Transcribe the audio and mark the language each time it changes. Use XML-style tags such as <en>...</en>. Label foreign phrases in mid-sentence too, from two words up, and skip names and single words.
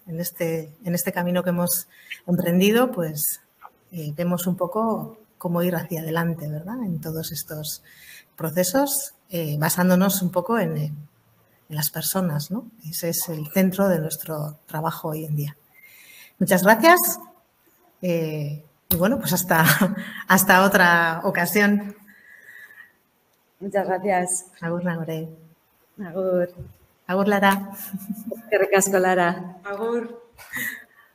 <es>En este camino que hemos emprendido, pues vemos un poco cómo ir hacia adelante, ¿verdad?, en todos estos procesos, basándonos un poco en las personas, ¿no? Ese es el centro de nuestro trabajo hoy en día. Muchas gracias. Y bueno, pues hasta otra ocasión. Muchas gracias.</es> <eu>Agur, Nagore. Agur. Agur, Lara. Eskerrik asko, Lara. Agur.</eu>